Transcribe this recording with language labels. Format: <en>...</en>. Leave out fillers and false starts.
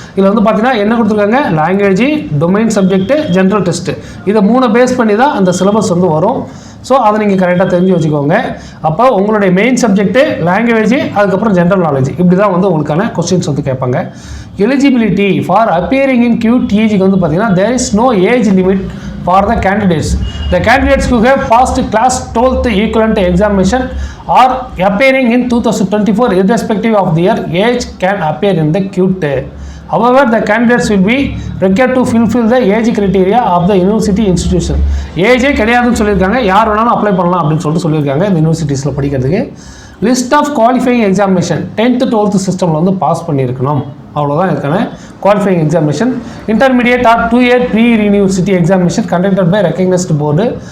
<ta>இதில் வந்து பார்த்தீங்கன்னா என்ன கொடுத்துருக்காங்க, language, domain subject, general test, இதை 3 பேஸ் பண்ணி தான் அந்த சிலபஸ் வந்து வரும். ஸோ அதை நீங்கள் கரெக்டாக தெரிஞ்சு வச்சுக்கோங்க. அப்போ உங்களுடைய மெயின் சப்ஜெக்ட்டு லாங்குவேஜ், அதுக்கப்புறம் ஜென்ரல் நாலேஜ், இப்படி தான் வந்து உங்களுக்கான கொஸ்டின்ஸ் வந்து கேட்பாங்க.</ta> <en>eligibility for appearing in QTEக்கு</en> <ta>வந்து பார்த்தீங்கன்னா</ta> <en>There is no age limit for the candidates. The candidates who have passed class 12th equivalent examination are appearing in 2024 irrespective of their age can appear in the QT. However, the candidates will be required to fulfill the age criteria of the university institution.</en> <ta>AJ கிடையாதுன்னு சொல்லியிருக்காங்க, யார் வேணாலும் apply பண்ணலாம் அப்படின்னு சொல்லிட்டு சொல்லியிருக்காங்க இந்த யூனிவர்சிட்டிஸில் படிக்கிறதுக்கு. List of qualifying examination 10th 12th சிஸ்டமில் வந்து பாஸ் பண்ணியிருக்கணும், அவ்வளோதான் இருக்கான qualifying examination.</ta> <en>Intermediate or 2-year pre-university examination conducted by recognised board.</en>